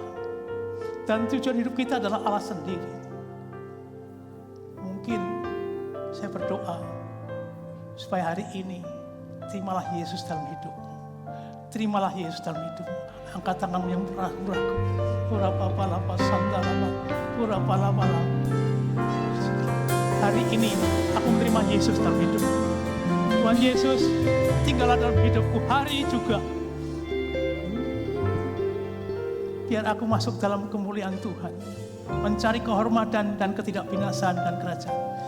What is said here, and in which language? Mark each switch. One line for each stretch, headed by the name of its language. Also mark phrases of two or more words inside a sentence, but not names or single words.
Indonesian: Dan tujuan hidup kita adalah Allah sendiri. Mungkin saya berdoa supaya hari ini terimalah Yesus dalam hidupmu. Terimalah Yesus dalam hidupmu. Angkat tangan yang ragu-ragu. Pura-pala-pala, sandalama, pura-pala-pala. Hari ini aku menerima Yesus dalam hidupku. Tuhan Yesus, tinggallah dalam hidupku hari juga. Biar aku masuk dalam kemuliaan Tuhan. Mencari kehormatan dan ketidakbinasaan dan kerajaan.